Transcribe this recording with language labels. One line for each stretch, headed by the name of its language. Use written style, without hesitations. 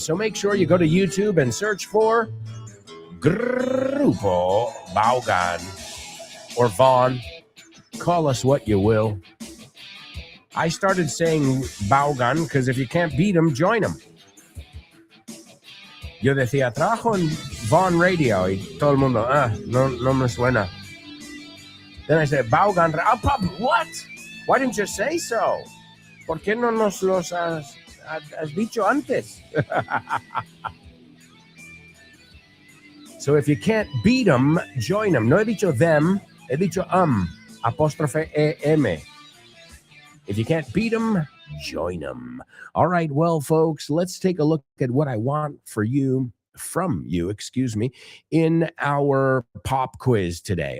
English: So make sure you go to YouTube and search for Grupo Vaughan or Vaughn. Call us what you will. I started saying Vaughan because if you can't beat them, join them.
Spanish: Yo decía, trabajo en Vaughn Radio y todo el mundo, no me suena.
English: Then I said, Vaughan, what? Why didn't you say so?
Spanish: ¿Por qué no nos los has dicho antes?
English: So if you can't beat them, join them.
Spanish: No he dicho them, he dicho apóstrofe E-M.
English: If you can't beat them, join them. All right, well, folks, let's take a look at what I want from you, in our pop quiz today.